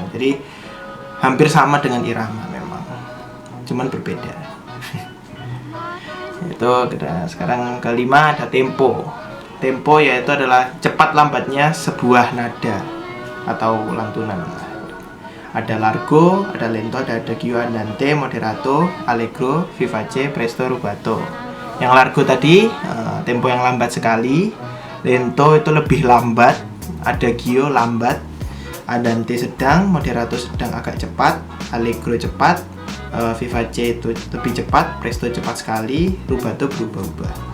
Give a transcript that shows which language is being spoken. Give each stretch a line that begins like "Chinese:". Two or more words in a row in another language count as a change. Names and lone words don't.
Indonesian: Jadi hampir sama dengan irama memang, cuman berbeda. Itu sekarang kelima ada tempo. Tempo yaitu adalah cepat lambatnya sebuah nada atau lantunan. Ada largo, ada lento, ada
Italian: adagio, andante, moderato, allegro, vivace, presto, rubato.
Indonesian: Yang largo tadi tempo yang lambat sekali, lento itu lebih lambat, adagio lambat, andante sedang, moderato sedang agak cepat, allegro cepat, vivace itu lebih cepat, presto cepat sekali, rubato berubah-ubah.